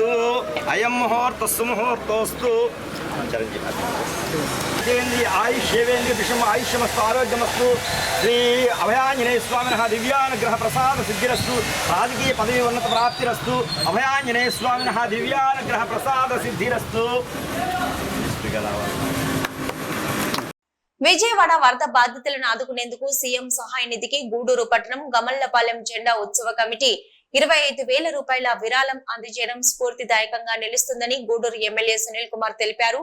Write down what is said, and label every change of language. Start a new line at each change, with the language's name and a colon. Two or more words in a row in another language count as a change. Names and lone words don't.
Sanskrit: अयं मुहूर्तस्तु मुहूर्तोस्तु. आयुष्येवेन्द्रिय विषम आयुष्यमस्तु आरोग्यमस्तु. श्री अभयाञ्जनेय स्वामिनः दिव्यानुग्रह प्रसाद सिद्धिरस्तु. राजकीय पदवी उन्नत प्राप्तिरस्तु. अभयाञ्जनेय स्वामिनः दिव्यानुग्रह प्रसाद सिद्धिरस्तु.
Telugu: విజయవాడ వరద బాధితులను ఆదుకునేందుకు సీఎం సహాయ నిధికి గూడూరు పట్టణం గమల్లపాలెం జెండా ఉత్సవ కమిటీ 25,000 రూపాయల విరాళం అందజేయడం స్ఫూర్తిదాయకంగా నిలుస్తుందని గూడూరు ఎమ్మెల్యే సునీల్ కుమార్ తెలిపారు.